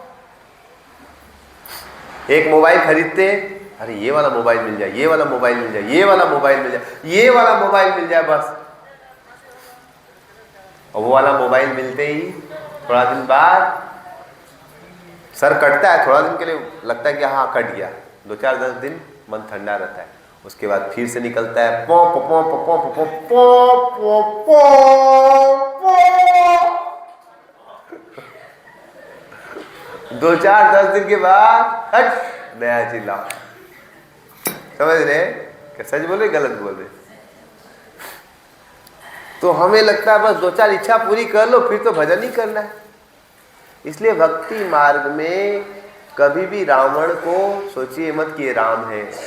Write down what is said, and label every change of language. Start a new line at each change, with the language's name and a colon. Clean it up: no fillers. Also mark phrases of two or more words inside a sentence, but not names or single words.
Hindi: एक मोबाइल खरीदते, अरे ये वाला मोबाइल मिल जाए, ये वाला मोबाइल मिल जाए, ये वाला मोबाइल मिल जाए, ये वाला मोबाइल मिल जाए बस। और वो वाला मोबाइल मिलते ही थोड़ा दिन बाद सर कटता है। थोड़ा दिन के लिए लगता है कि हाँ कट गया। 2-4-10 दिन मन ठंडा रहता है। उसके बाद फिर से निकलता है पो पो पो पो पो पो पो पो पो पो। 2-4-10 दिन के बाद हट नया चिल्ला। समझ रहे? क्या सच बोल रहे गलत बोल रहे? तो हमें लगता है बस 2-4 इच्छा पूरी कर लो फिर तो भजन ही करना है। इसलिए भक्ति मार्ग में कभी भी रावण को सोचिए मत कि ये राम है।